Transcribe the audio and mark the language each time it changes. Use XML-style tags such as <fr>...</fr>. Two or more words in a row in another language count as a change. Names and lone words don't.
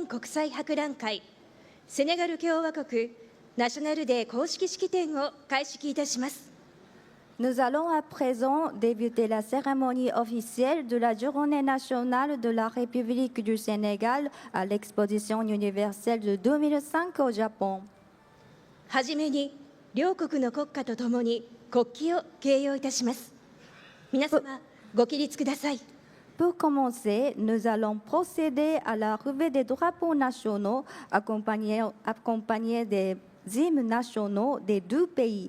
<ja>国際博覧会セネガル共和国ナショナルデー公式式典を開式いたします。</ja> <fr>Nous allons à présent débuter la cérémonie officielle de la Journée nationale de la République du Sénégal à l'exposition universelle de 2005 au Japon.</fr> <ja>はじめに両国の国歌とともに国旗を掲揚いたします。皆様ご起立ください。</ja> <fr>Pour commencer, nous allons procéder à la revue des drapeaux nationaux accompagnés des hymnes nationaux des deux pays.</fr>